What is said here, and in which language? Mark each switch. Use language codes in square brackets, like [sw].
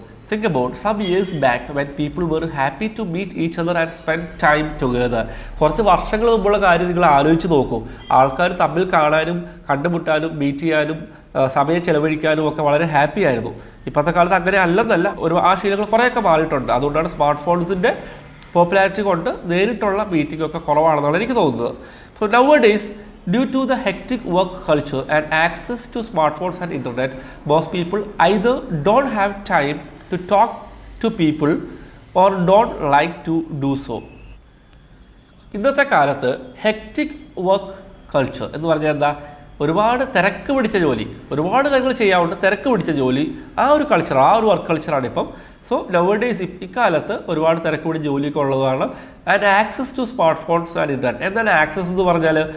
[en] Think about some years back when people were happy to meet each other and spend time together. [ml] കുറച്ച് വർഷങ്ങൾ മുമ്പുള്ള കാര്യം നിങ്ങൾ ആലോചിച്ച് നോക്കൂ. ആൾക്കാർ തമ്മിൽ കാണാനും കണ്ടുമുട്ടാനും മീറ്റ് ചെയ്യാനും സമയം ചെലവഴിക്കാനും ഒക്കെ വളരെ ഹാപ്പി ആയിരുന്നു. ഇപ്പോഴത്തെ കാലത്ത് അങ്ങനെ അല്ലെന്നല്ല, ആ ശീലങ്ങൾ കുറേയൊക്കെ മാറിയിട്ടുണ്ട്. അതുകൊണ്ടാണ് സ്മാർട്ട് ഫോൺസിൻ്റെ പോപ്പുലാരിറ്റി കൊണ്ട് നേരിട്ടുള്ള മീറ്റിംഗ് ഒക്കെ കുറവാണെന്നാണ് എനിക്ക് തോന്നുന്നത്. [en] So nowadays, due to the hectic work culture and access to smartphones and internet, most people either don't have time to talk to people or don't like to do so. [ml] ഇന്നത്തെ കാലത്ത് hectic work culture എന്ന് പറഞ്ഞാൽ എന്താ? ഒരുപാട് തിരക്ക് പിടിച്ച ജോലി, ഒരുപാട് കാര്യങ്ങൾ ചെയ്യാറുണ്ട്, തിരക്ക് പിടിച്ച ജോലി, ആ ഒരു കൾച്ചർ, ആ ഒരു വർക്ക് കൾച്ചറാണ് ഇപ്പം. [en] so nowadays [ml] ഇക്കാലത്ത് ഒരുപാട് തിരക്ക് പിടിച്ച ജോലിയൊക്കെ ഉള്ളതാണ്. [en] And access to smartphones and internet. [ml] എന്താണ് ആക്സസ് എന്ന് പറഞ്ഞാൽ?